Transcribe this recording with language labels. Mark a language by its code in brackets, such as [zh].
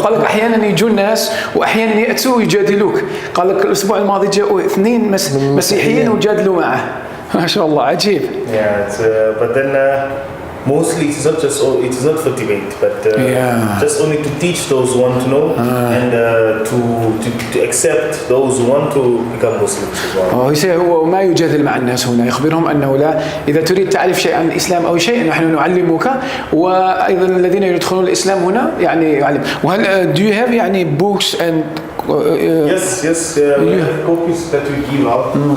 [ar] قال لك احيانا يجوا الناس واحيانا ياتوا ويجادلوك. قال لك الاسبوع الماضي جاءوا 2 مسيحيين وجادلوا معه. ما شاء الله عجيب. [en] Yeah, but then mostly it is not for debate, but just only to teach those who want to know and to accept those who want to become Muslims as well. [ar] هو ما يجادل مع الناس هنا، يخبرهم أنه لا، إذا تريد تعرف شيء عن الإسلام أو شيء نحن نعلمك، وأيضا الذين يدخلون الإسلام هنا يعني يعلم. [en] وهل do you have يعني books and yes we have copies that we give out.